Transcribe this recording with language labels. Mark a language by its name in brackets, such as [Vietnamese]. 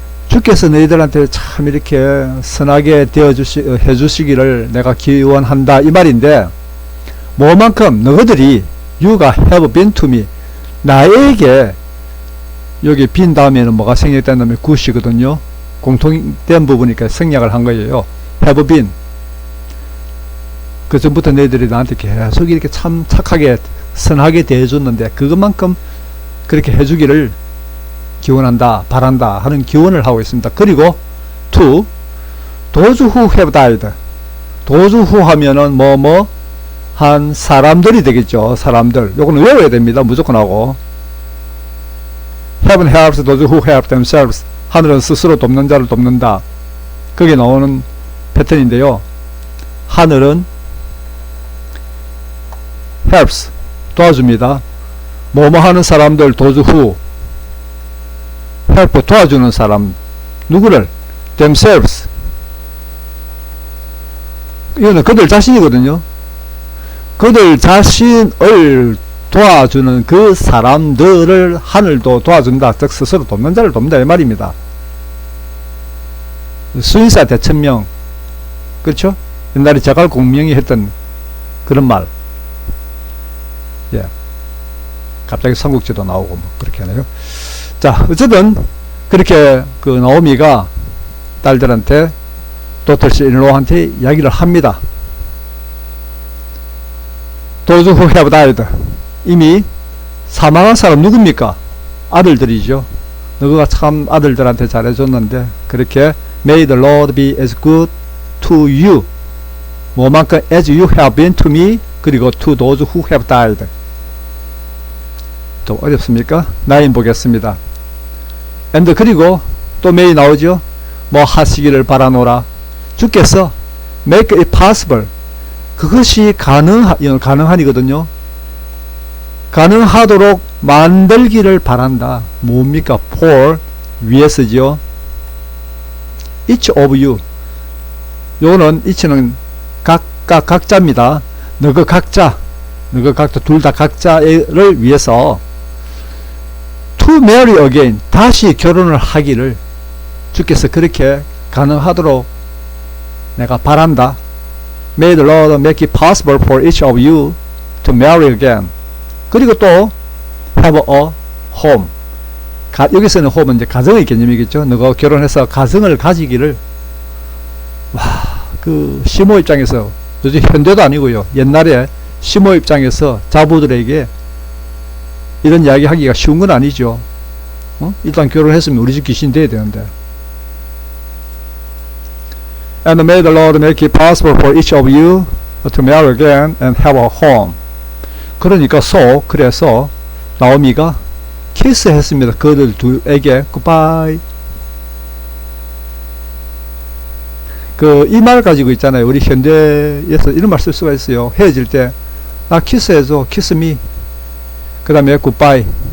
[Korean] 주께서 너희들한테 참 이렇게 선하게 해주시기를 내가 기원한다 이 말인데, 뭐만큼 너희들이 you가 [English] have been to me, [Korean] 나에게, 여기 빈 다음에는 뭐가 생략된 다음에 굿이거든요. 공통된 부분이니까 생략을 한 거예요. [English] have been. [Korean] 그 전부터 너희들이 나한테 계속 이렇게 참 착하게 선하게 대해줬는데 그것만큼 그렇게 해주기를 기원한다, 바란다 하는 기원을 하고 있습니다. 그리고 [English] to those who have died. [Korean] those who 하면은 한 사람들이 되겠죠. 사람들. 요거는 외워야 됩니다. 무조건 하고. [English] Heaven helps those who help themselves. [Korean] 하늘은 스스로 돕는 자를 돕는다. 거기에 나오는 패턴인데요. 하늘은 helps, 도와줍니다. 뭐뭐 하는 사람들, [English] those who help, [Korean] 도와주는 사람. [English] 누구를? themselves. [Korean] 이거는 그들 자신이거든요. 그들 자신을 도와주는 그 사람들을 하늘도 도와준다. 즉 스스로 돕는 자를 돕는다 이 말입니다. 수인사 대천명, 그렇죠? 옛날에 자갈 공명이 했던 그런 말. 예. 갑자기 삼국지도 나오고 뭐 그렇게 하네요. 자, 어쨌든 그렇게 그 나오미가 딸들한테, 도터씨 인로한테 이야기를 합니다. [English] Those who have died. [Korean] 이미 사망한 사람 누굽니까? 아들들이죠. 너가 참 아들들한테 잘해줬는데 그렇게 [English] May the Lord be as good to you. [Korean] 뭐만큼 [English] as you have been to me. [Korean] 그리고 [English] to those who have died. [Korean] 또 어렵습니까? 9 보겠습니다. and 그리고 또 may 나오죠. 뭐 하시기를 바라노라. 주께서 [English] make it possible. [Korean] 그것이 가능하니거든요. 가능하도록 만들기를 바란다. 뭡니까? for 위에서죠. each of you. 요거는 each는 각자입니다. 너그 각자 둘 다 각자를 위해서 [English] to marry again, [Korean] 다시 결혼을 하기를 주께서 그렇게 가능하도록 내가 바란다. [English] May the Lord make it possible for each of you to marry again. [Korean] 그리고 또 [English] have a home. [Korean] 여기서는 home은 이제 가정의 개념이겠죠. 너가 결혼해서 가정을 가지기를. 와, 그 시모 입장에서, 요즘 현대도 아니고요, 옛날에 시모 입장에서 자부들에게 이런 이야기 하기가 쉬운 건 아니죠. 일단 결혼했으면 우리 집 귀신 돼야 되는데. [English] And may the Lord make it possible for each of you to marry again and have a home. [Korean] 그러니까 그래서 나오미가 키스했습니다. 그들 둘에게 goodbye. 이 말 가지고 있잖아요. 우리 현대에서 이런 말 쓸 수가 있어요. 헤어질 때 나 키스해줘, [English] kiss me. [Korean] 그 다음에 goodbye.